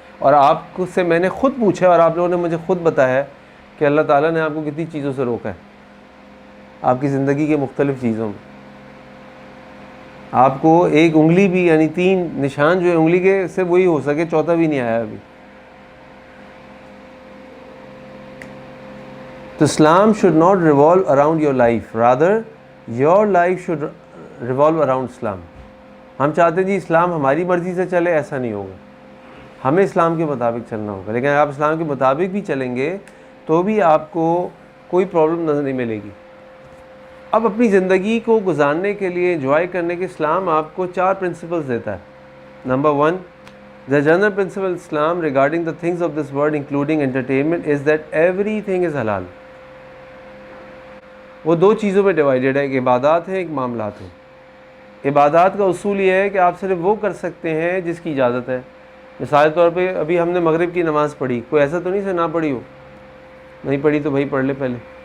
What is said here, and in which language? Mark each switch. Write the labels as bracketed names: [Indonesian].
[Urdu] اور آپ سے میں نے خود پوچھا اور آپ لوگوں نے مجھے خود بتایا کہ اللہ تعالیٰ نے آپ کو کتنی چیزوں سے روکا ہے آپ کی زندگی کے مختلف چیزوں میں. آپ کو ایک انگلی بھی, یعنی 3 نشان جو ہے انگلی کے سے وہی ہو سکے, چوتھا بھی نہیں آیا ابھی. [English] تو Islam should not revolve around your life, rather your life should revolve around Islam. [Urdu] ہم چاہتے ہیں جی اسلام ہماری مرضی سے چلے, ایسا نہیں ہوگا, ہمیں اسلام کے مطابق چلنا ہوگا. لیکن آپ اسلام کے مطابق بھی چلیں گے تو بھی آپ کو کوئی پرابلم نظر نہیں ملے گی. اب اپنی زندگی کو گزارنے کے لیے, انجوائے کرنے کے, اسلام آپ کو 4 پرنسپلز دیتا ہے. [English] Number 1, the general principle Islam regarding the things of this world including entertainment is that everything is halal. [Urdu] وہ 2 چیزوں میں ڈیوائیڈڈ ہے, ایک عبادات ہے, ایک معاملات ہے. عبادات کا اصول یہ ہے کہ آپ صرف وہ کر سکتے ہیں جس کی اجازت ہے. مثال طور پہ ابھی ہم نے مغرب کی نماز پڑھی, کوئی ایسا تو نہیں سے نہ پڑھی ہو, نہیں پڑھی تو بھائی پڑھ لے پہلے.